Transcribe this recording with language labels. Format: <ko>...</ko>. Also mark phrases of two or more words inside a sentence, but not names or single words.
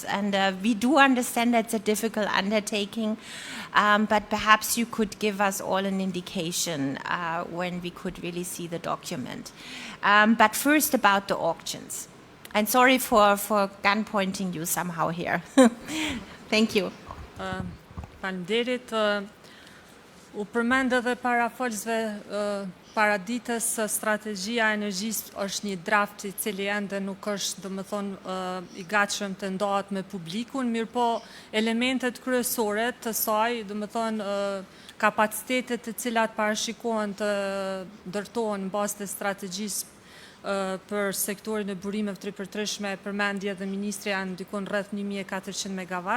<en>And we do understand that's a difficult undertaking, but perhaps you could give us all an indication when we could really see the document. But first about the auctions. And sorry for gun pointing you somehow here. Thank you.</en> <sq>Faleminderit. U përmend edhe para folësve para ditës strategjia e energjisë është një draft I cili ende nuk është, domethënë, I gatshëm të ndahet me publikun, mirëpo elementet kryesore të saj, domethënë, kapacitetet të cilat parashikohen të ndërtohen në bazë të strategjisë për sektorin e burimeve të ripërtërishme, përmendje dhe ministri janë ndikon rreth 1400 megawatt.</sq>